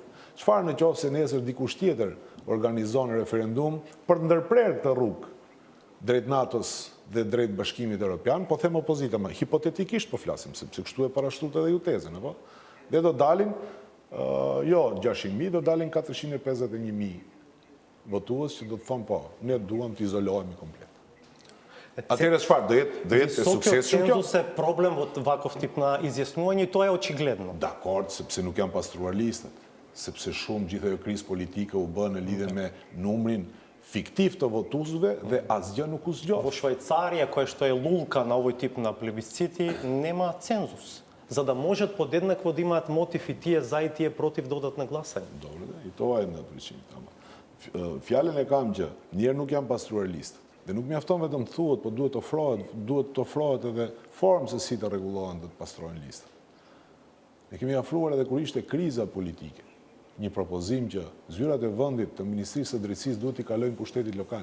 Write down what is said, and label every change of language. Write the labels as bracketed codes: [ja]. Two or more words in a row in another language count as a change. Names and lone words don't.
[sq] Çfarë në qoftë se nesër dikush tjetër organizon referendum për të ndërprerë këtë rrugë drejt NATO-s dhe drejt Bashkimit Evropian, po them opozita, ma hipotetikisht po flasim, sepse kështu e parashtruar edhe ju tezën, apo? Dhe do dalin jo 600.000, do dalin 451.000 votues që do të thonë po, ne duam të izolohemi komplet. Atëherë çfarë do jetë suksesshëm kjo? [mk] Цензус е проблем во ваков тип на изјаснување и тоа е очигледно. [sq] Dakord, sepse nuk janë pastruar listat, sepse shumë gjithë ajo krizë politike u bë në lidhje me numrin fiktiv të votuesve dhe asgjë nuk u zgjodh. [mk] Во Швајцарија, која што е лулка на овој тип на плебисцити, нема цензус. За да можат подеднакво да имаат мотив и тие за и тие против да одат на гласање. Добре, и тоа е на причина. [sq] Fjalën e kam që njerë nuk janë pastruar listat. Dhe nuk mjafton vetëm të thuhet, po duhet të ofrohet edhe formë se si të rregullohen dhe të pastrojnë listat. Ne kemi afruar edhe kur ishte kriza politike, një propozim që zyrat e vendit të Ministrisë së Drejtësisë duhet i kalojnë pushtetit lokal.